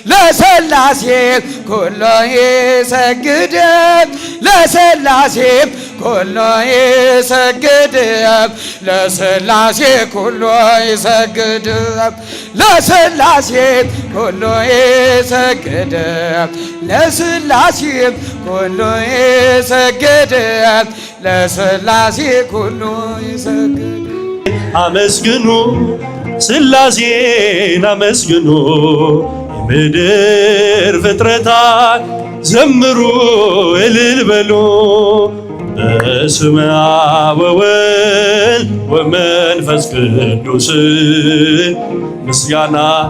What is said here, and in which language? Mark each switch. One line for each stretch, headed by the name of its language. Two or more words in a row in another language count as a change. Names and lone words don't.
Tigrinya: ለሥላሴ ኩሉ ይሰግድ ለሥላሴ ኩሉ ይሰግድ ለሥላሴ ኩሉ ይሰግድ ለሥላሴ ኩሉ ይሰግድ ለሥላሴ ኩሉ ይሰግድ ለሥላሴ ኩሉ ይሰግድ።
Amharic: አመስግኑ ሥላሴን አመስግኑ የምድር ፍጥረታት ዘምሩ እልል በሉ
Geez: በስመ አብ ወወልድ ወመንፈስ ቅዱስ
Amharic: ምስጋና